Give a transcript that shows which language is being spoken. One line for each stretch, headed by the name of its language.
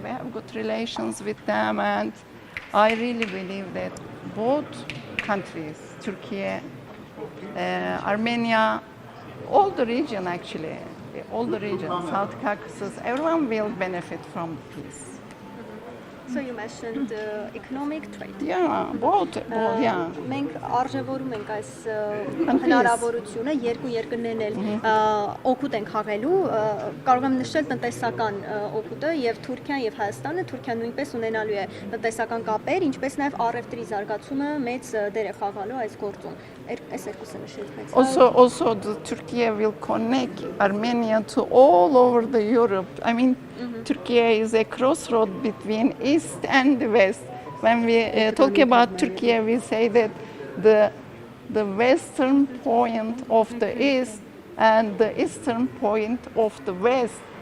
English: We have good relations with them, and I really believe that both countries, Turkey, Armenia, all the region actually, all the region, South Caucasus, everyone will benefit from peace. So you mentioned economic trade. Yeah, both, yeah.
Armenian: Մենք արժևորում ենք այս հնարավորությունը երկու երկրներն էլ օգուտ են խաղելու, կարող եմ նշել տնտեսական օգուտը եւ Թուրքիան եւ Հայաստանը, Թուրքիան նույնպես ունենալու է տնտեսական կապեր, ինչպես նաեւ առևտրի զարգացումը մեծ դեր է խաղալու այս գործում։ Այս երկուսը նշել մեծ։
English: Also Turkey will connect Armenia to all over the Europe. I mean, Turkey is a crossroad between East and West. When we talk about Turkey, we say that the western point of the East and the eastern point of the West.